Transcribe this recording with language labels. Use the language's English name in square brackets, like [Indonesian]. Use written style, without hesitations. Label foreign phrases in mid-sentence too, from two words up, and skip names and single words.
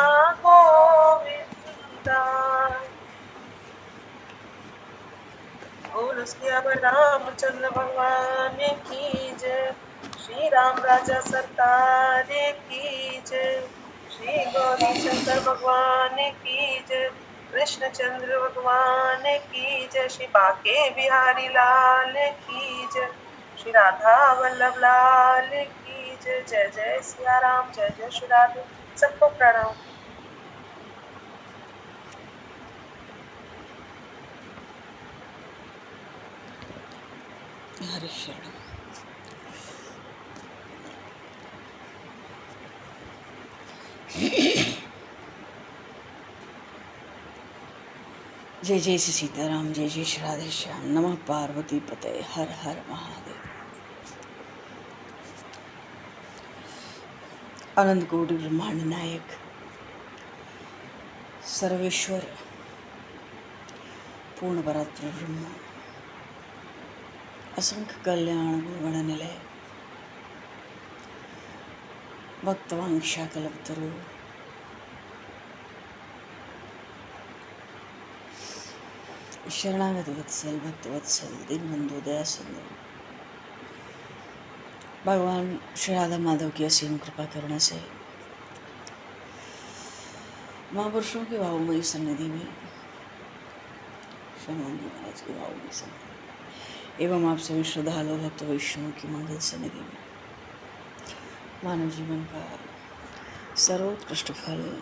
[Hindi] गोविंदा बोलो सियावर रामचंद्र भगवान की जय श्री राम राजा सरकार की जय श्री गौरी शंकर भगवान की जय कृष्णचंद्र भगवान की जय श्री बाके बिहारी लाल की जय श्री राधा वल्लभ लाल की जय जय जय सिया राम जय जय श्री राधे सबको प्रणाम हरे शरण जय जय श्री सीताराम जय जय श्री राधे श्याम [Sanskrit] नमः पार्वती पते [Hindi] हर हर महादेव अनंत कोटि ब्रह्मांड नायक [Sanskrit] सर्वेश्वर पूर्ण परात्पर ब्रह्म असंख्य कल्याण गुणगण निलय भक्तवांक्षा कल्पतरु शरणागत वत्सल भक्त वत्सल दीनबंधु दया सिंधु भगवान श्री राधा माधव [Hindi] की असीम कृपा करने से महापुरुषों की भावमयी सन्निधि में हनुमान जी महाराज की भावमयी सन्निधि एवं आप सभी श्रद्धालु भक्त वैष्णव की मंगल सन्निधि में मानव जीवन का सर्वोत्कृष्ट फल